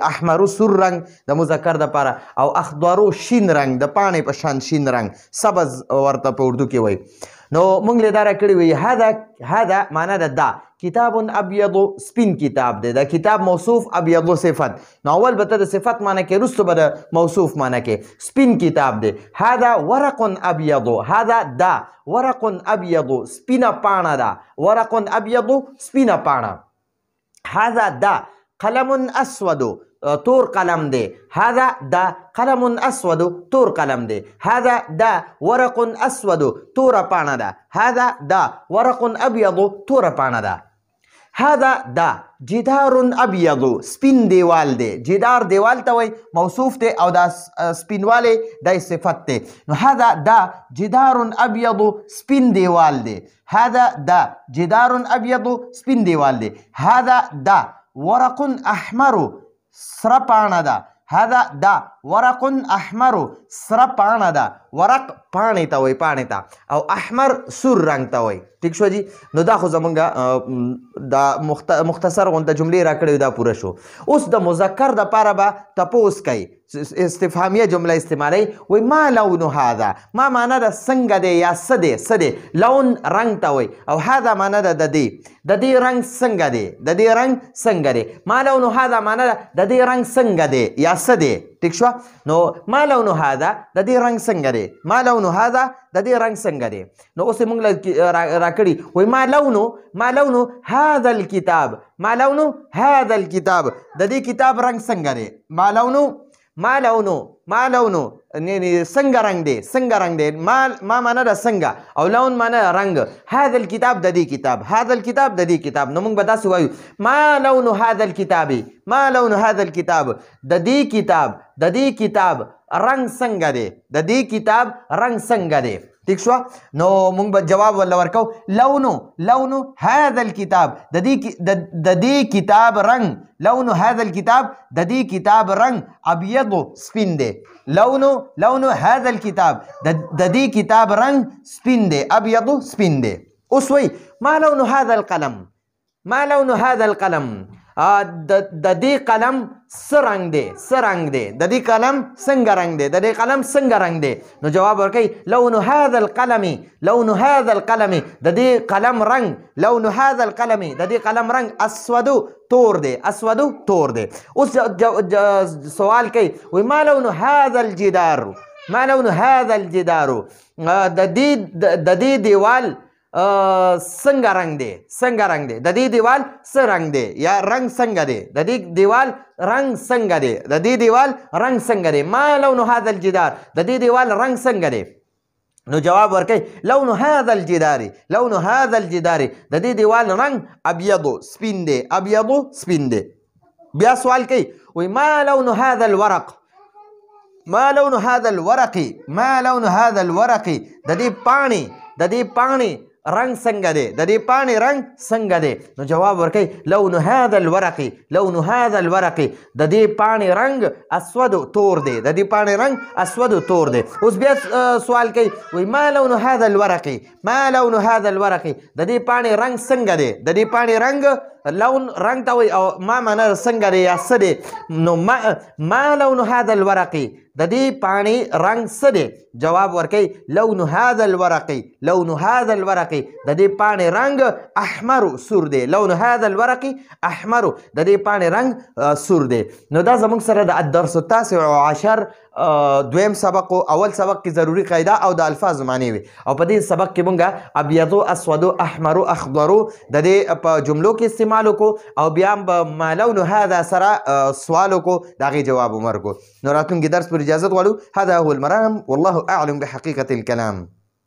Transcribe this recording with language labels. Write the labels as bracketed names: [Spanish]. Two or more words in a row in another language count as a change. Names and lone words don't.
[Pashto] احمرو سور رنگ د مذکر دپاره، او اخضرو شین رنگ د پاڼې په شان شین رنگ، سبز ورته په اردو کې وایي. نو موږ له دا راکړي وي هذا معنا د دا کتاب ابیض، سپین کتاب دی. دا کتاب موصوف، ابیض صفت. نو اول به ته د صفت معنی کې، وروسته به د موصوف معنی کې. سپین کتاب دی. [Arabic] هذا ورق ابیض، [Pashto] هذا دا [Arabic] ورق ابیض [Pashto] سپینه پاڼه ده. [Arabic] ورق ابیض [Pashto] سپینه پاڼه. هذا دا [Arabic] قلم اسود، [Pashto] تور قلم دی. هذا دا [Arabic] قلم اسود، [Pashto] تور قلم دی. هذا دا [Arabic] ورق اسود، [Pashto] تور پاڼه ده. [Arabic] هذا دا ورق ابيض، [Pashto] تور پاڼه ده. [Arabic] هذا دا جدار ابيض، [Pashto] سپین دیوال دی. جدار دیوال ته وایي، موصوف دی، او دا سپینوالی دا صفت دی. [Arabic] نو هذا دا جدار ابيض، [Pashto] سپین دیوال دی. [Arabic] هذا دا جدار ابيض، [Pashto] سپین دیوال دی. [Arabic] هذا دا ورق احمر، [Pashto] سره پاڼه ده. [Arabic] هذا دا ورق احمر، [Pashto] سره پاڼه ده. ورق پاڼې ته وایي، پاڼې ته. او احمر سور رنګ ته وایي. ټیک شو جی. نو دا خو زمونږ دا مختصر غونته جملې راکړې، دا پوره شو. اوس د مذکر دپاره به تپوس کوي، استفهامیه جمله استعمالوي. وایي [Arabic] ما لون هذا، [Pashto] ما معنا ده څنګه دی یا څه دی. څه دی لون رنګ ته وایي، او هذا معنا ده د دې، د دې رنګ څنګه دی، د دې رنګ څنګه دی. [Arabic] ما لون هذا [Pashto] معنا ده د دې رنګ څنګه دی یا څه دی. ټیک شو. نو [Arabic] ما لون هذا [Pashto] د دې رنګ څنګه دی، [Arabic] ما لون هذا [Pashto] د دې رنګ څنګه دی. نو اوس موږ راکړي وایي [Arabic] ما لون هذا الكتاب، ما لون هذا الكتاب [Pashto] د دې کتاب رنګ څنګه دی. [Arabic] ما لونو [Pashto] څنګه رنګ دی، څنګه رنګ دی. ما معنا ده څنګه، او لون معنا رنګ. [Arabic] هذا الكتاب [Pashto] د دې کتاب، [Arabic] هذا الكتاب [Pashto] د دې کتاب. نو موږ به داسې وایو [Arabic] ما لون هذا الكتاب، ما لون هذا الكتاب [Pashto] د دې کتاب، د دې کتاب رنګ څنګه دی، د دې کتاب رنګ څنګه دی. ٹھیک شو. نو موږ به جواب ولا ورکو [Arabic] لون هذا الكتاب [Pashto] د دې کتاب رنگ. [Arabic] لون هذا الكتاب [Pashto] د دې کتاب رنگ ابيض سپین دی. [Arabic] لون هذا الكتاب [Pashto] د دې کتاب رنگ سپین دی، ابيض سپین دی. اوس وای [Arabic] ما لون هذا القلم، ما لون هذا القلم [Pashto] د دې قلم څه رنګ دی، څه رنګ دی. د دې قلم څنګه رنګ دی، د دې قلم څنګه رنګ دی. نو جواب ورکوي [Arabic] لون هذا القلم، لون هذا القلم [Pashto] د دې قلم رنګ. [Arabic] لون هذا القلم [Pashto] د دې قلم رنګ اسود تور دی، اسود تور دی. اوس سوال کوي وایي [Arabic] ما لون هذا الجدار، ما لون هذا الجدار [Pashto] د دې دیوال څنګه رنگ دی، څنګه رنگ دی. د دې دیوال څه رنگ دی یا رنگ څنګه دی. د دې دیوال رنگ څنګه دی، د دې دیوال رنگ څنګه دی. [Arabic] ما لون هذا الجدار [Pashto] د دې دیوال رنگ څنګه دی. نو جواب ورکوي [Arabic] لون هذا الجدار، لون هذا الجدار [Pashto] د دې دیوال رنگ ابيض سپین دی، ابيض سپین دی. بیا سوال کوي وایي [Arabic] ما لون هذا الورق، ما لون هذا الورق، ما لون هذا الورق [Pashto] د دې پاڼې، د دې پاڼې رنگ څنګه دی، د دې پاڼې رنگ څنګه دی. نو جواب ورکوي [Arabic] لون هذا الورق، لون هذا الورق [Pashto] د دې پاڼې رنگ اسود تور دی، د دې پاڼې رنگ اسود تور دی. اوس بیا سوال کوي وایي [Arabic] ما لون هذا الورق، ما لون هذا الورق [Pashto] د دې پاڼې رنگ څنګه دی. د دې پاڼې رنگ لون رنگ ته وایي، او ما معنا څنګه دی یا څه دی. نو [Arabic] ما لون هذا الورق [Pashto] د دې پاڼې رنگ څه دی. جواب ورکوي [Arabic] لون هذا الورق، لون هذا الورق [Pashto] د دې پاڼې رنگ احمر سور دی. [Arabic] لون هذا الورق احمر [Pashto] د دې پاڼې رنگ سور دی. نو دا زموږ سره د [Arabic] الدرس التاسع عشر [Pashto] دویم سبق، اول سبق کې ضروری قاعده او د الفاظ معنی وي. او په دې سبق کې مونږه [Arabic] ابيض اسود احمر اخضر [Pashto] د دې په جملو کې استعمال وکړو، او بیا [Arabic] ما لون هذا [Pashto] سره سوال وکړو، د هغې جواب ورکړو. نو راتلونکي درس پر اجازت غواړو. [Arabic] هذا هو المرام، والله اعلم بحقيقة الكلام.